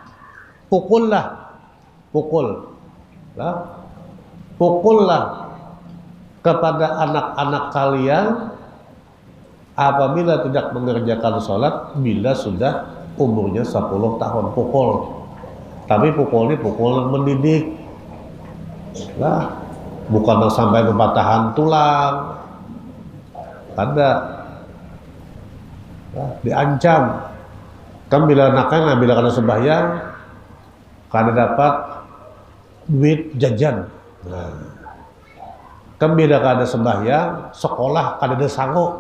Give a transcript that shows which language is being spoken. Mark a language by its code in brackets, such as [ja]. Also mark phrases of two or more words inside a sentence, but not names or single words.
[id] Pukullah kepada anak-anak kalian apabila tidak mengerjakan sholat bila sudah umurnya 10 tahun. Pukul. Tapi pukul ini pukul yang mendidik, Lah, bukan sampai kepatahan tulang, ada. Lah, diancam. [bjn] Kan bila anaknya, bila kada sembahyang, kada dapat duit jajan. Nah, kan bila kada sembahyang, sekolah kada ada sangu.